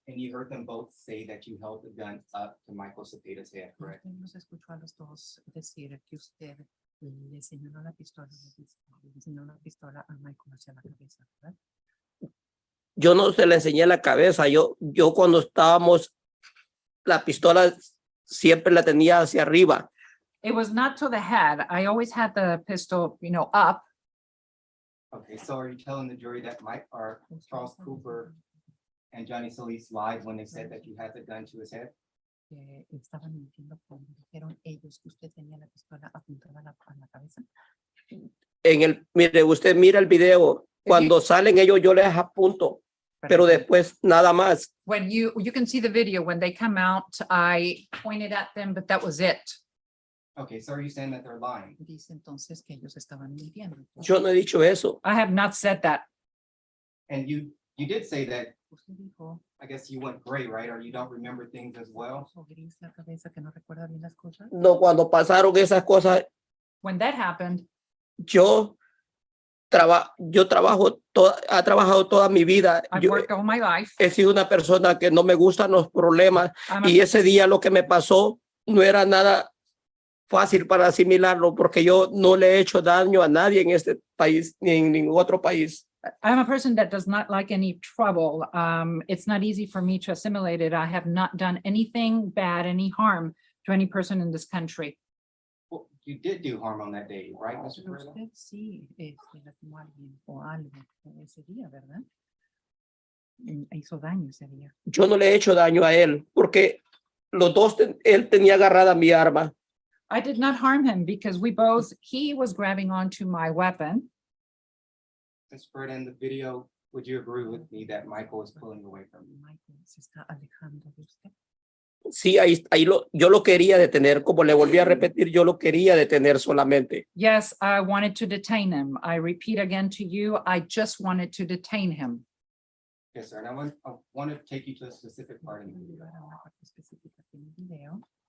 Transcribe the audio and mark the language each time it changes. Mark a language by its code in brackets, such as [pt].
[en] And you heard them both say that you held the gun up to Michael Cepeda's head, correct? [es] Usted nos escuchó a los dos decir que usted le señaló la pistola a Michael hacia la cabeza, ¿verdad? yo no se le enseñé la cabeza, yo cuando estábamos, la pistola siempre la tenía hacia arriba. [en] It was not to the head. I always had the pistol, you know, up. Okay, so are you telling the jury that Charles Cooper and Johnny Solis lied when they said that you had the gun to his head? [es] Estaban mintiendo cuando dijeron ellos que usted tenía la pistola apuntada a la cabeza. Mire, usted mira el video, cuando salen ellos yo les apunto, pero después nada más. [en] When you can see the video, when they come out, I pointed at them, but that was it. Okay, so are you saying that they're lying? [es] Dice entonces que ellos estaban mintiendo. Yo no he dicho eso. [en] I have not said that. And you did say that, [es] Usted dijo, [en] I guess you went gray, right? Or you don't remember things as well? [es] "Puso gris la cabeza, que no recuerda bien las cosas." No, cuando pasaron esas cosas, [en] When that happened, [es] yo he trabajado toda mi vida. [en] I've [es] Yo [en] worked all my life. [es] he sido una persona que no me gustan los problemas [en] I'm a- [es] y ese día lo que me pasó no era nada fácil para asimilarlo porque yo no le he hecho daño a nadie en este país ni en ningún otro país. [en] I'm a person that does not like any trouble. It's not easy for me to assimilate it. I have not done anything bad, any harm to any person in this country. Well, you did do harm on that day, right, Mr. [es] Pero [en] Perez? [es] usted sí, lastimó a alguien o algo ese día, ¿verdad? Hizo daño ese día. Yo no le he hecho daño a él porque los dos, él tenía agarrada mi arma. [en] I did not harm him because he was grabbing onto my weapon. Mr. Perez, in the video, would you agree with me that Michael was pulling away from you? [es] Michael se está alejando de usted. Sí, yo lo quería detener, como le volví a repetir, yo lo quería detener solamente. [en] Yes, I wanted to detain him. I repeat again to you, I just wanted to detain him. Yes, sir. And I want to take you to a specific part in the video. [es] Llevar a una parte específica en el video.